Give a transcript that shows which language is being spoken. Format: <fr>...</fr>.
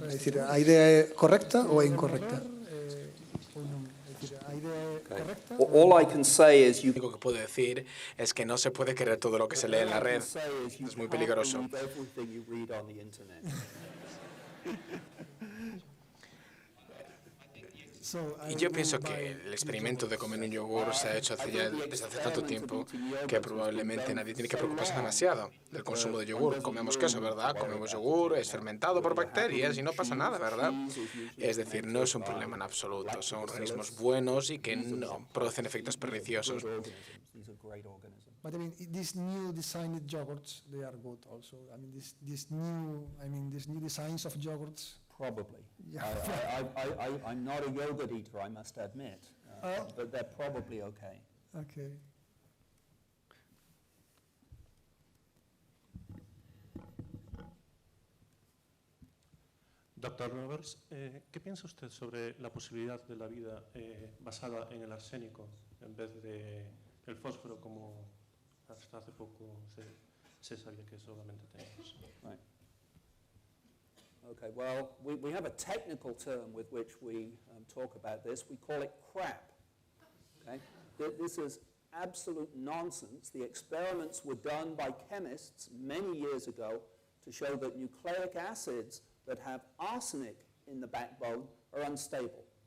<gl>É dicir, a idea é correcta ou é incorrecta?</gl> <en>All I can say is</en> <es>Lo único que puedo decir es que no se puede creer todo lo que se lee en la red. Es muy peligroso.</es> <en>everything you read on the internet.</en> <es>Y yo pienso que el experimento de comer un yogur se ha hecho desde hace tanto tiempo que probablemente nadie tiene que preocuparse demasiado del consumo de yogur. Comemos queso, ¿verdad? Comemos yogur, es fermentado por bacterias y no pasa nada, ¿verdad? Es decir, no es un problema en absoluto. Son organismos buenos y que no producen efectos perniciosos.</es> <en>These are great organisms. But I mean, these new designed yogurts, they are good also. I mean, these new designs of yogurts. Probably. Yeah. I'm not a yogurt eater, I must admit, but they're probably okay. Okay.</en> <es>Doctor Roberts, ¿qué piensa usted sobre la posibilidad de la vida basada en el arsénico en vez de el fósforo como hasta hace poco se sabía que solamente teníamos?</es> <en>Right. Okay, well, we have a technical term with which we talk about this. We call it crap. Okay? This is absolute nonsense. The experiments were done by chemists many years ago to show that nucleic acids that have arsenic in the backbone are unstable.</en>